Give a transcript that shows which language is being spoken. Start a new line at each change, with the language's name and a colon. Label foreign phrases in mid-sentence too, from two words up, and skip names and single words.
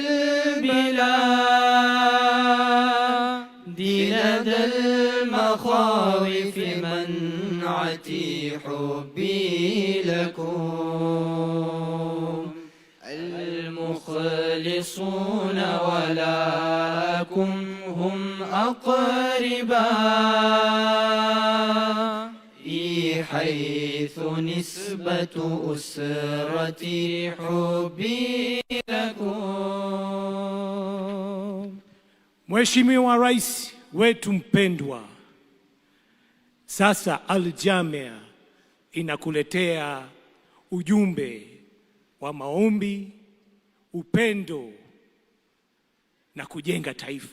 Arabic: البلاد لدى المخاوف منعتي حبي لكم المخلصون ولكم هم أقرباء حيث نسبة أسرتي حبي لكم
Swahili: Mheshimiwa Rais wetu mpendwa, sasa Al-Jamia inakuletea ujumbe wa maombi, upendo na kujenga taifa.